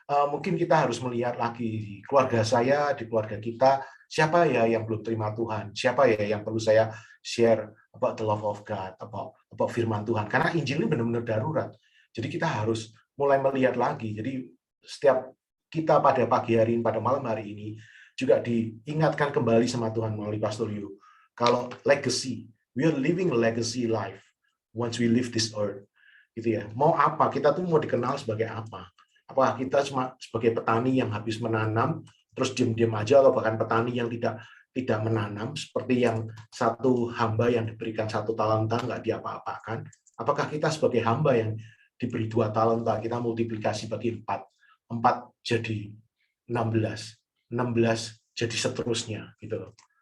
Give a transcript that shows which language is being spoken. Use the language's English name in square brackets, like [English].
[Indonesian] mungkin kita harus melihat lagi di keluarga saya, di keluarga kita, siapa ya yang belum terima Tuhan, siapa ya yang perlu saya [English] share about the love of God, [Indonesian] about firman Tuhan. Karena Injil ini benar-benar darurat. Jadi kita harus mulai melihat lagi. Jadi setiap kita pada pagi hari ini, pada malam hari ini, juga diingatkan kembali sama Tuhan melalui Pastor Yu. Kalau [English] legacy, we are living legacy life once we leave this earth. [Indonesian] Gitu ya. Mau apa? Kita tuh mau dikenal sebagai apa? Apakah kita cuma sebagai petani yang habis menanam, terus diam-diam aja, atau bahkan petani yang tidak menanam, seperti yang satu hamba yang diberikan 1 talenta nggak diapa-apakan? Apakah kita sebagai hamba yang diberi 2 talenta, kita multiplikasi bagi 4 jadi 16 jadi seterusnya, gitu loh.